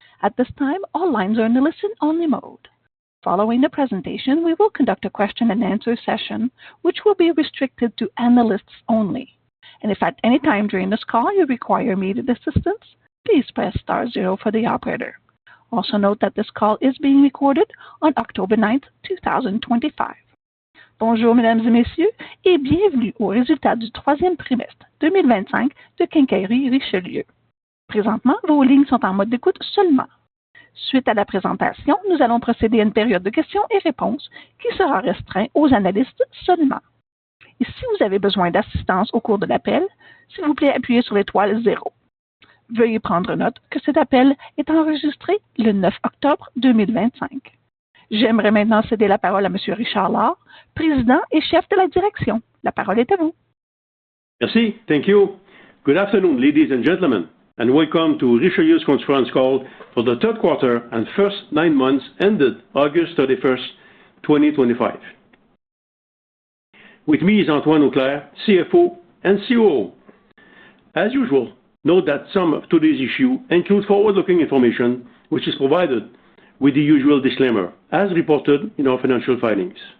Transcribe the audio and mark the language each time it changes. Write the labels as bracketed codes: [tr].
[en] At this time, all lines are in the listen-only mode. Following the presentation, we will conduct a question-and-answer session, which will be restricted to analysts only. And if at any time during this call you require immediate assistance, please press *0 for the operator. Also note that this call is being recorded on October 9th, 2025. [fr] Bonjour, mesdames et messieurs, et bienvenue aux résultats du troisième trimestre 2025 de Quincaillerie Richelieu. Présentement, vos lignes sont en mode d'écoute seulement. Suite à la présentation, nous allons procéder à une période de questions et réponses qui sera restreinte aux analystes seulement. Et si vous avez besoin d'assistance au cours de l'appel, s'il vous plaît, appuyez sur l'étoile 0. Veuillez prendre note que cet appel est enregistré le 9 octobre 2025. J'aimerais maintenant céder la parole à M. Richard Lard, président et chef de la direction. La parole est à vous. Merci. [en] Thank you. Good afternoon, ladies and gentlemen, and welcome to Richelieu's conference call for the third quarter and first 9 months ended August 31st, 2025. With me is Antoine Auclair, CFO and COO. As usual, note that some of today's issues include forward-looking information, which is provided with the usual disclaimer, as reported in our financial filings.